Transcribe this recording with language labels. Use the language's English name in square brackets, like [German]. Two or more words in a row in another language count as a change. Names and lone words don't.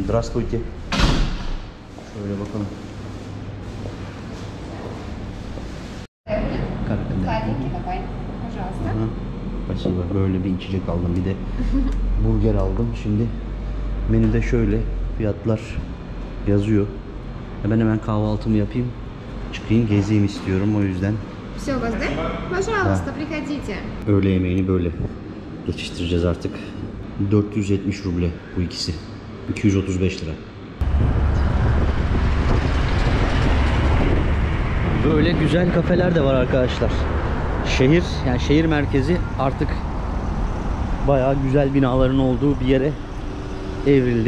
[Turkish] Здравствуйте. Şöyle bakalım. Spasiba. Böyle bir içecek aldım. Bir de burger aldım. Şimdi menüde şöyle fiyatlar yazıyor. Ben hemen kahvaltımı yapayım, çıkayım, gezeyim istiyorum. O yüzden [Russian] Все у вас, да? Пожалуйста, приходите. [Turkish] Öğle yemeğini böyle geçiştireceğiz artık. 470 ruble bu ikisi. 235 lira. Böyle güzel kafeler de var arkadaşlar. Şehir, yani şehir merkezi artık bayağı güzel binaların olduğu bir yere evrildi.